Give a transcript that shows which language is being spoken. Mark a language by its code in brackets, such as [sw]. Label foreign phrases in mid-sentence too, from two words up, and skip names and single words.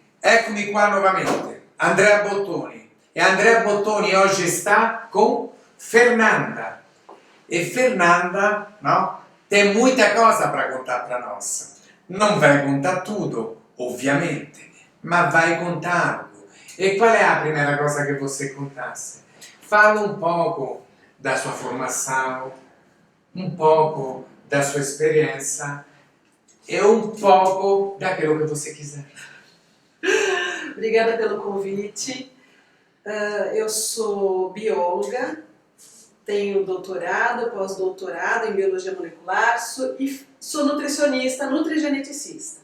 [it] Eccomi qua nuovamente, Andrea Bottoni. E Andrea Bottoni oggi sta com Fernanda. [pt] E Fernanda, no, tem muita cosa para contar para nós. Não vai contar tudo, ovviamente, mas vai contar algo. E qual é a primeira [it] cosa che [pt] você contasse? Fala um pouco da sua formação, um pouco da sua experiência e um pouco daquilo que você quiser. Obrigada pelo convite. Eu sou bióloga, tenho doutorado, pós-doutorado em biologia molecular e sou nutricionista, nutrigeneticista.